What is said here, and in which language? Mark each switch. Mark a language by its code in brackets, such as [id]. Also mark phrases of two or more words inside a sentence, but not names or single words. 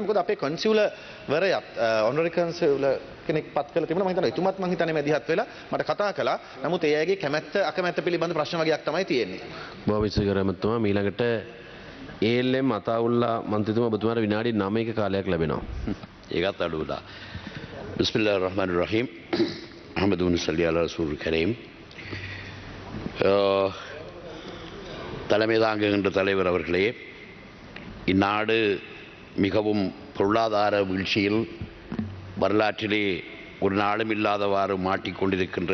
[si] මොකද අපේ කොන්සියුලර් වරයත් [en] honorary consular [si] කෙනෙක් පත් කරලා තිබුණා. මම හිතනවා එතුමත් මම හිතන්නේ මැදිහත් වෙලා මට කතා කළා. නමුත් ඒ අයගේ කැමැත්ත අකමැත්ත පිළිබඳ ප්‍රශ්න වගේක් තමයි තියෙන්නේ. බොහොම ස්තුතියි ගරු ඇමතුමා. ඊළඟට ALM අතාඋල්ලා මන්ත්‍රීතුමා ඔබතුමාට විනාඩි 9ක කාලයක් ලැබෙනවා. ඒකත් අඩු වුණා. [ar] بسم الله الرحمن الرحيم. أحمدن صلّ على رسول كريم. [ta] தலைமை தாங்குகின்ற தலைவர் அவர்களே, இந்நாடு மிகவும் பொருளாதார வீழ்ச்சியில் வரலாற்றிலே ஒரு நாளும் இல்லாதவாறு மாட்டிக்கொண்டிருக்கின்ற